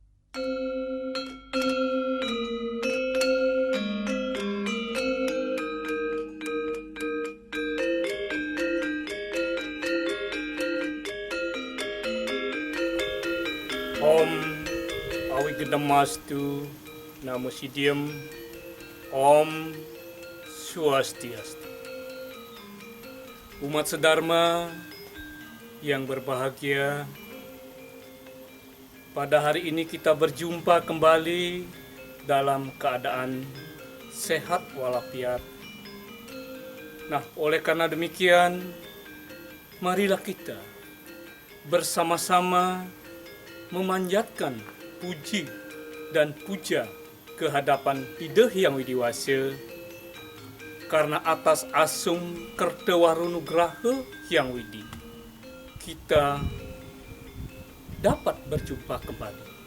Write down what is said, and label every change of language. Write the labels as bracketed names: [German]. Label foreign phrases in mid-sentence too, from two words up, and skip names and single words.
[Sanskrit] Om Awigedamastu Namo Siddham Om Swastiastu. [Indonesian] Umat sedharma yang berbahagia, pada hari ini kita berjumpa kembali dalam keadaan sehat walafiat. Nah, oleh karena demikian, marilah kita bersama-sama memanjatkan puji dan puja kehadapan Hideh Hyang Widiwasa karena atas asung Kertewarunugraha Hyang Widi kita dapat berjumpa kembali.